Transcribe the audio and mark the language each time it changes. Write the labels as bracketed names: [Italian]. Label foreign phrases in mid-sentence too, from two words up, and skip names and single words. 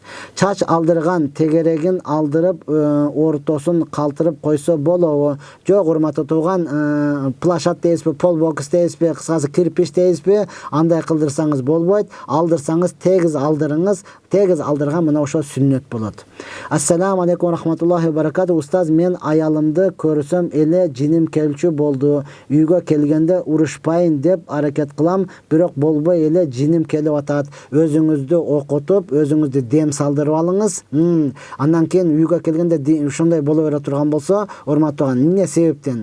[Kyrgyz] Чач алдырган тегерегин алдырып, ортосун калтырып койсо болобу? Жок, урматтуу тууган, плашат дейсизби, полбокс дейсизби, кыскасы кирпич дейсизби? Андай кылдырсаңыз болбойт. Алдырсаңыз тегиз алдырыңыз. Тегиз алдырган мына ошо сүннөт болот. [Arabic] السلام عليكم ورحمة الله وبركاته. [Kyrgyz] Устаз, мен аялымды көрсөм эле жиним келчү болду. Үйгө келгенде урушпайын деп аракет кылам, бирок болбой эле жиним келип атат. Өзүңүздү окутуп, өзүңүздү дем салдырып алыңыз. Андан кийин үйгө келгенде ушундай боло бере турган болсо, урматтуу, эмне себептен?